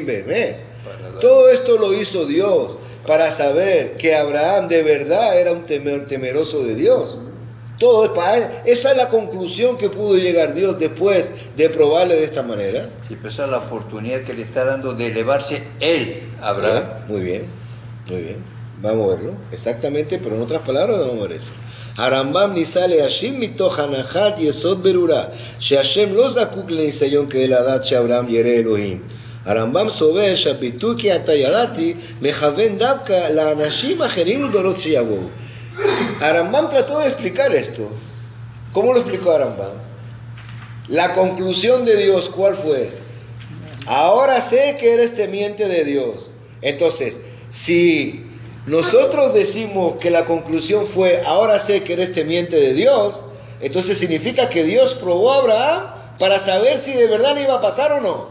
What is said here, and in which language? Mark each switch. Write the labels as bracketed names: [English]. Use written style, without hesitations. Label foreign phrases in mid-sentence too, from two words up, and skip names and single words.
[Spanish] Todo esto lo hizo Dios para saber que Abraham de verdad era un temeroso de Dios. Esa es la conclusión que pudo llegar Dios después de probarle de esta manera. Y esa es la oportunidad que le está dando de elevarse él, Abraham. Muy bien, muy bien. Vamos a verlo, exactamente, pero en otras palabras vamos a ver eso. [Hebrew] הרמב"ם ניסה להשיב מתוך הנחת יסוד ברורה שהשם לא זקוק לניסיון כדי לדעת שאברהם ירא אלוהים. הרמב"ם סובר שהביטוי כי אתה ירדתי מכוון דווקא לאנשים אחרים ודורות שיבואו. [Spanish] הרמב"ם trató de explicar esto. ¿Cómo lo explicó Rambam? La conclusión de Dios, ¿cuál fue? Ahora sé que eres temiente de Dios. Entonces, si nosotros decimos que la conclusión fue, ahora sé que eres temiente de Dios, entonces significa que Dios probó a Abraham para saber si de verdad le iba a pasar o no.